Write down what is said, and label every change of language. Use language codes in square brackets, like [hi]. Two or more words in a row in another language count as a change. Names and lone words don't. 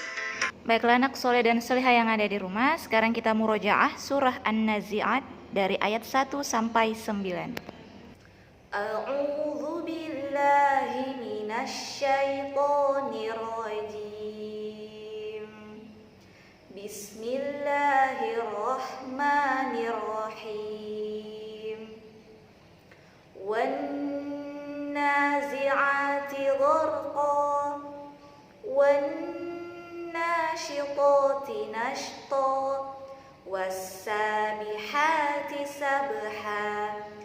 [id] Baiklah anak soleh dan soleha yang ada di rumah, sekarang kita murojaah surah An-Nazi'at dari ayat 1 sampai 9. [ar] أعوذ بالله من الشيطان الرجيم. بسم الله الرحمن الرحيم. والنازعات غرقا والناشطات نشطا والسابحات سبحا